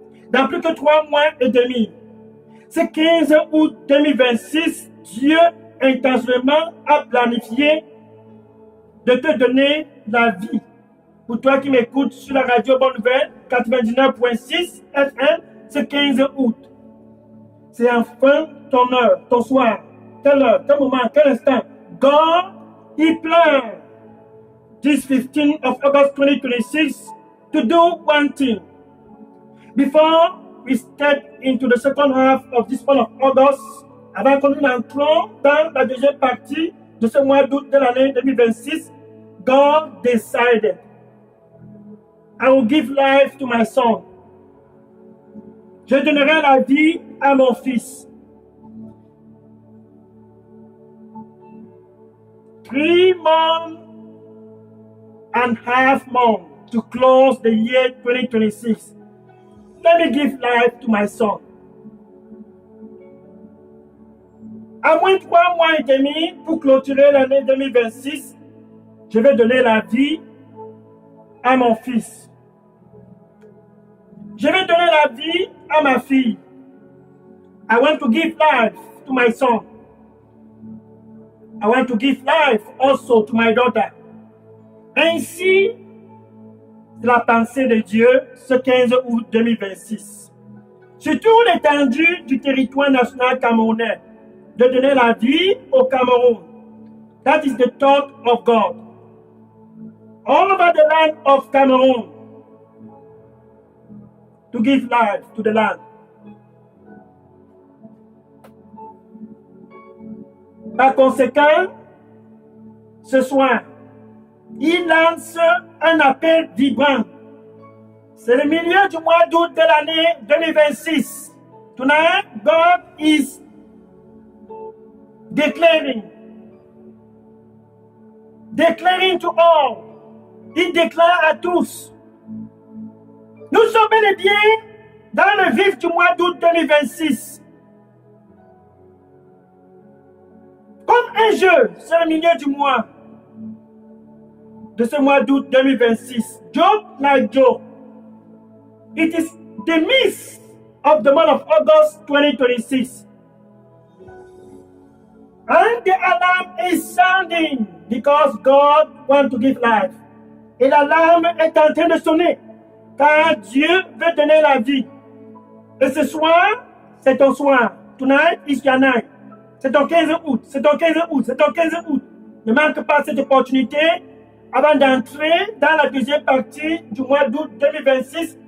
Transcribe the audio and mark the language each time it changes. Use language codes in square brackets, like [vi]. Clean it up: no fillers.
[fr] Dans plus que 3 mois et demi, ce 15 août 2026, Dieu intentionnellement a planifié de te donner la vie. Pour toi qui m'écoutes sur la radio Bonne Nouvelle, 99.6 FM, ce 15 août. C'est enfin ton heure, ton soir, quelle heure, quel moment, quel instant. [en] God, He planned this 15th of August 2026 to do one thing. Before we step into the second half of this month of August, [fr] avant que nous entrons dans la deuxième partie de ce mois d'août de l'année 2026, [en] God decided, I will give life to my son. [fr] Je donnerai la vie à mon fils. [en] 3.5 months to close the year 2026. Let me give life to my son. [fr] À moins de 3 mois et demi pour clôturer l'année 2026, je vais donner la vie à mon fils. Je vais donner la vie à ma fille. [en] I want to give life to my son. I want to give life also to my daughter. [fr] Ainsi, c'est la pensée de Dieu ce 15 août 2026. Sur toute l'étendue du territoire national camerounais, de donner la vie au Cameroun. [en] That is the thought of God. All over the land of Cameroon, to give life to the land. [fr] Par conséquent, ce soir, il lance un appel vibrant. C'est le milieu du mois d'août de l'année 2026. [en] Tonight, God is declaring to all. [fr] Il déclare à tous. Nous sommes bel et bien dans le vif du mois d'août 2026. Comme un jeu, c'est le milieu du mois de ce mois d'août 2026. [en] Joke like joke. It is the midst of the month of August 2026. And the alarm is sounding because God wants to give life. [fr] Et l'alarme est en train de sonner car Dieu veut donner la vie. Et ce soir, c'est ton soir. [en] Tonight is your night. [fr] C'est ton 15 août, c'est ton 15 août, c'est ton 15 août. Ne manque pas cette opportunité avant d'entrer dans la deuxième partie du mois d'août 2026.